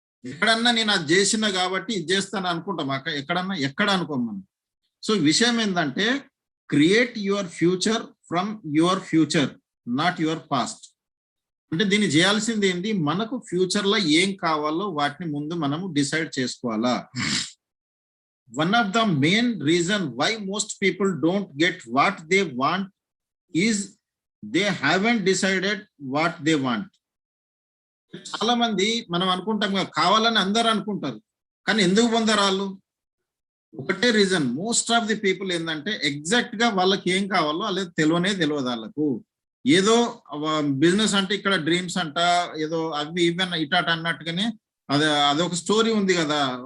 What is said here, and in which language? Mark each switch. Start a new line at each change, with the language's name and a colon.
Telugu: ఎక్కడన్నా నేను అది చేసిన కాబట్టి ఇది చేస్తాను అనుకుంటాం, ఎక్కడ అనుకోం మనం. సో విషయం ఏంటంటే
English: Create your future from your future, not your past.
Telugu: అంటే దీన్ని చేయాల్సింది ఏంటి, మనకు ఫ్యూచర్ లో ఏం కావాలో వాటిని ముందు మనము డిసైడ్ చేసుకోవాలా.
English: One of the main reason why most people don't get what they want is they haven't decided what they want.
Telugu: చాలా మంది మనం అనుకుంటాం కావాలని అందరూ అనుకుంటారు, కానీ ఎందుకు పొందరు వాళ్ళు? ఒకటే reason,
English: most of the people
Telugu: ఏంటంటే ఎగ్జాక్ట్ గా వాళ్ళకి ఏం కావాలో అలా తెలియదు వాళ్ళకు. ఏదో బిజినెస్ అంటే ఇక్కడ డ్రీమ్స్ అంట, ఏదో అవి ఇవన్న ఇటాట అన్నట్టుగానే అదొక స్టోరీ ఉంది కదా.